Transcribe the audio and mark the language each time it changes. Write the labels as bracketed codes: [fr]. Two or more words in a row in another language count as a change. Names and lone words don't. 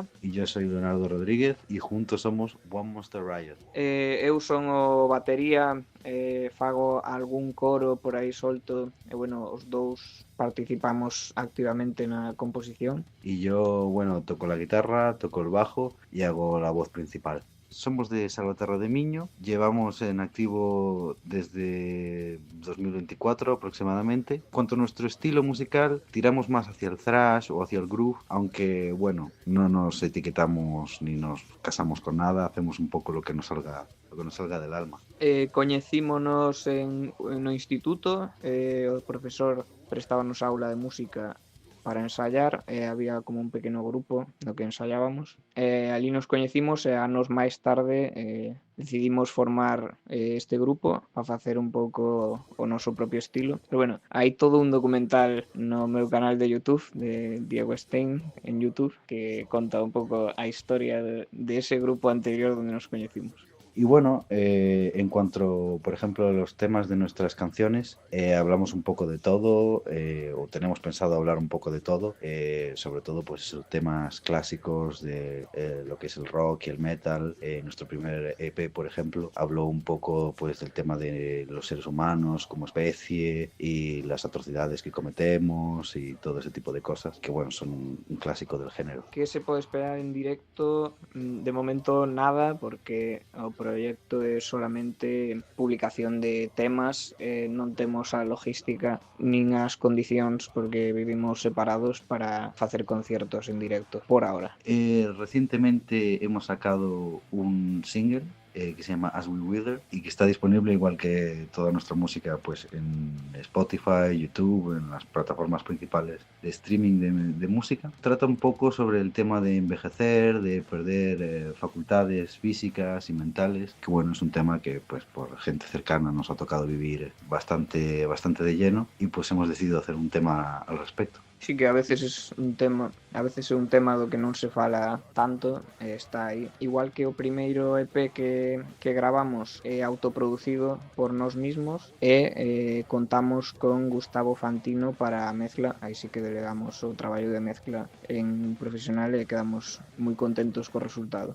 [es] Y yo soy Leonardo Rodríguez y juntos somos One Monster Riot. [gl] Eu son o batería, fago algún coro por aí solto e, bueno, os dous participamos activamente na composición. [es] Y yo, bueno, toco la guitarra, toco el bajo y hago la voz principal. Somos de Salvaterra de Miño, llevamos en activo desde 2024 aproximadamente. En cuanto a nuestro estilo musical, tiramos más hacia el thrash o hacia el groove, aunque bueno, no nos etiquetamos ni nos casamos con nada, hacemos un poco lo que nos salga del alma. [gl] Coñecímonos no instituto, o profesor prestábanos aula de música para ensayar, había como un pequeno grupo no que ensayábamos. Ali nos coñecimos e anos máis tarde decidimos formar este grupo para facer un pouco o noso propio estilo. Pero bueno, hai todo un documental no meu canal de YouTube de Diego Stein en YouTube que conta un pouco a historia de ese grupo anterior donde nos coñecimos. [es] Y bueno, en cuanto, por ejemplo, a los temas de nuestras canciones, hablamos un poco de todo, o tenemos pensado hablar un poco de todo, sobre todo pues temas clásicos de lo que es el rock y el metal. Nuestro primer EP, por ejemplo, habló un poco pues del tema de los seres humanos como especie y las atrocidades que cometemos y todo ese tipo de cosas, que bueno, son un clásico del género. [gl] ¿Qué se pode esperar en directo? De momento nada, porque o proxecto é solamente publicación de temas, non temos a logística nin as condicións porque vivimos separados para facer conciertos en directo, [es] por ahora. Recientemente hemos sacado un single que se llama As We Wither y que está disponible igual que toda nuestra música pues en Spotify, YouTube, en las plataformas principales de streaming de música. Trata un poco sobre el tema de envejecer, de perder facultades físicas y mentales, que bueno, es un tema que pues por gente cercana nos ha tocado vivir bastante de lleno y pues hemos decidido hacer un tema al respecto. [gl] Sí que a veces é un tema do que non se fala tanto, está aí. Igual que o primeiro EP que gravamos é autoproducido por nós mismos e contamos con Gustavo Fantino para a mezcla, aí sí que delegamos o traballo de mezcla en profesional e quedamos moi contentos co resultado.